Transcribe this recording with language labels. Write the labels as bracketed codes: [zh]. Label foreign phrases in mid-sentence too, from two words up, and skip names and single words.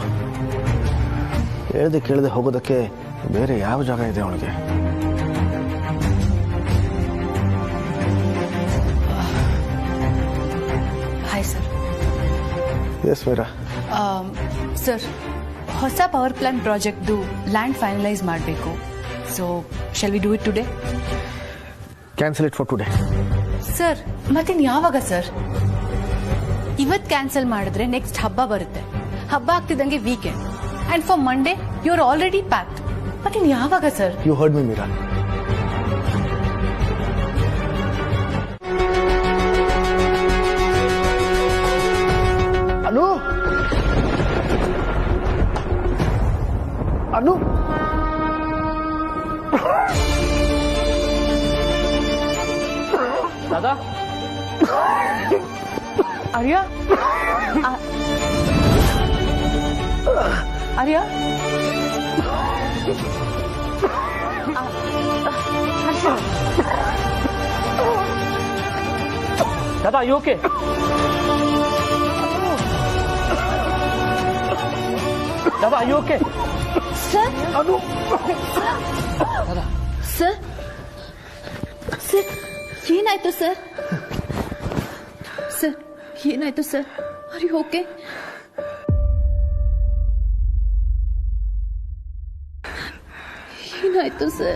[kn] ಹೇಳ್ದೆ ಕೇಳದೆ ಹೋಗೋದಕ್ಕೆ ಬೇರೆ ಯಾವ ಜಾಗ ಇದೆ ಅವಳಿಗೆ? [en] Hi sir. Yes Vaira. [kn] ಸರ್, ಹೊಸ [en] power plant [kn] ಪ್ರಾಜೆಕ್ಟ್ದು [en] land finalise [kn] ಮಾಡಬೇಕು. [en] So shall we do it today? Cancel it for today. [kn] ಸರ್, ಮತ್ತಿನ್ ಯಾವಾಗ ಸರ್? ಇವತ್ತು ಕ್ಯಾನ್ಸಲ್ ಮಾಡಿದ್ರೆ ನೆಕ್ಸ್ಟ್ ಹಬ್ಬ ಬರುತ್ತೆ. ಹಬ್ಬ ಆಗ್ತಿದ್ದಂಗೆ ವೀಕೆಂಡ್. [en] And for Monday you are already packed. [kn] ಮತ್ತಿನ್ ಯಾವಾಗ ಸರ್? [en] You heard me Meera. ಅನು ಅನು [mr] दादा आर्या, आर्या, [en] दादा you okay? दादा you okay? [kn] ಸರ್, ಅನು ಸರ್, ಸರ್, ಏನಾಯ್ತು ಸರ್? ಸರ್, ಏನಾಯ್ತು ಸರ್? [en] Are you okay? [kn] ಏನಾಯ್ತು ಸರ್?